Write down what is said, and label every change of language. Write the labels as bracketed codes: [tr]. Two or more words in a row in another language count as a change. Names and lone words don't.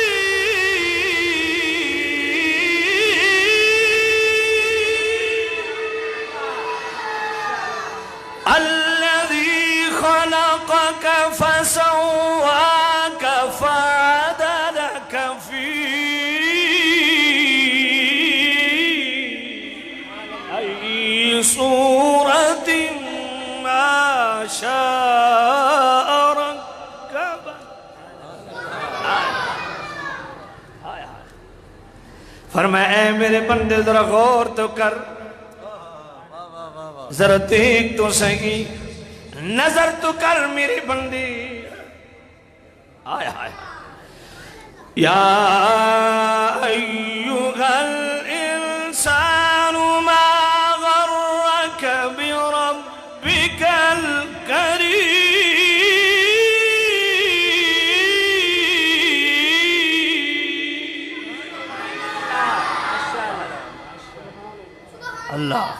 [ar] الذی خلقک فسواک فعدلک فی ای صورت ما شاء رکبک. [ur] فرمایا اے میرے بندے ذرا غور تو کر، ذرا دیکھ تو صحیح، نظر تو کر میری بندی. آئے آئے [ar] یا ایھا الانسان ما غرک بربک الکریم اللہ.